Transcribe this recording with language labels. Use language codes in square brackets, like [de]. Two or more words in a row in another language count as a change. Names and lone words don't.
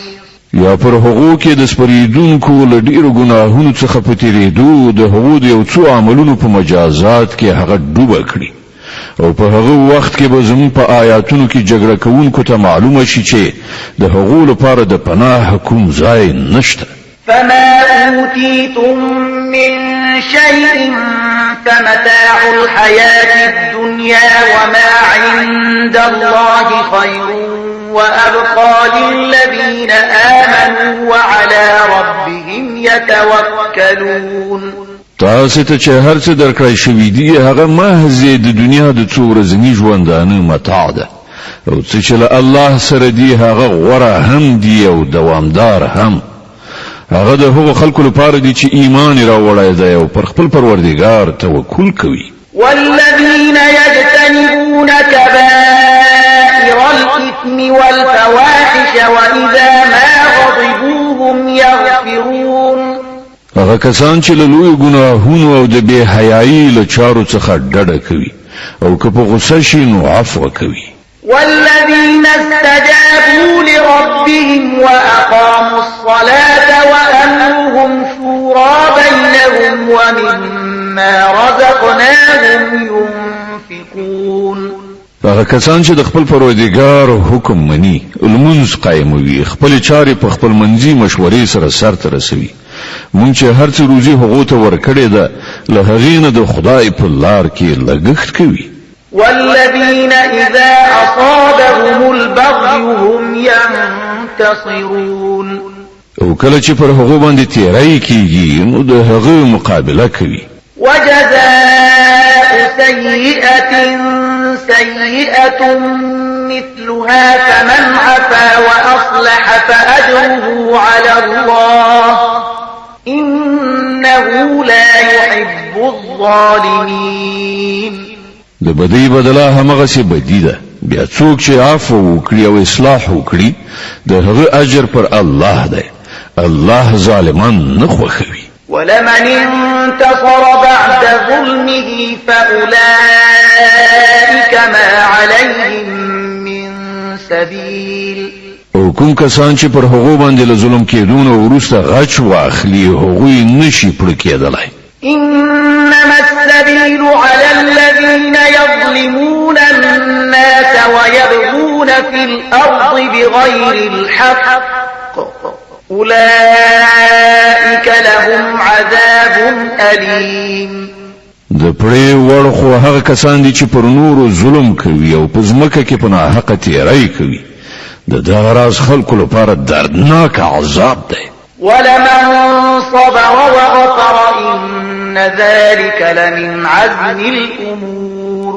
[ps] یا پر هغو کې د سپریدونکو له ډیرو ګناهونو څخه په تیریدو د هغو د یو څو عملونو په مجازات کې هغه ډوبه کړي او په هغه وخت کې به زموږ په آیاتونو کې جګړه کوونکو ته معلومه شي چې د هغو لپاره د پناه کوم ځای نشته. [ar] فما أوتيتم من شيء فمتاع الحياة الدنيا وما عند الله خير وأبقى للذين آمنوا وعلى ربهم يتوكلون. [ps] تاسو ته چې هر څه درکړی شوی دی هغه محض د دنیا د څو ورځني ژوندانه متاع ده او چې له الله سره دی هغه غوره هم دی او دوامدار هم. هغه د هغو خلکو لپاره دی چې ایمان راوړی دی او پر خپل پروردګار توکل کوي. [ar] والذين يجتنبون كبائر الإثم والفواحش وإذا ما غضبوا هم يغفرون. [ps] هغه کسان چې له لوی ګناهونو او د بے حیايي له چارو څخه ډډه کوي او که په غصه شي نو عفو کوي. [ar] والذين استجابوا لربهم وأقاموا الصلاة وأمرهم شورى بينهم ومما رزقناهم ينفقون. [ps] هغه کسان چې د خپل پروردګار حکم مني لمونځ قایموي خپل چارې په خپل منځي مشورې سره سرته رسوي. مونږ چې هر څه روزي هغه ته ورکړې ده له هغې نه د خدای په لار کې لګښت کوي. [ar] والذين إذا أصابهم البغي هم ينتصرون. [ps] او کله چې پر هغه باندې تیرای کیږي نو د هغه مقابله کوي. [ar] وجزاء سيئة سيئة مثلها فمن عفا وأصلح فأجره على الله إنه لا يحب الظالمين. [ps] د بدی بدله همغه سي بدی ده بیا څوک چې عفو وکړي او اصلاح وکړي د هغه اجر پر الله ده. الله ظالمان نه خوښوي. [ar] ولمن انتصر بعد ظلمه فأولئك ما عليهم من سبيل. [ps] او کوم کسان چې پر هغه باندې له ظلم کېدون او وروسته غچ واخلي هغه نشي پړ کېدلای. [ar] إنما السبيل على الذين يظلمون الناس ويبغون في الأرض بغير الحق أولئك لهم عذاب أليم. [ps] د پرې وړ خو هغه کسان دي چې پر نورو ظلم کوي او په ځمکه کې په ناحقه تیری کوي. د دغه راز خلکو لپاره دردناک عذاب دی. [ar] ولمن صبر وغفر إن ذلك لمن عزم الأمور.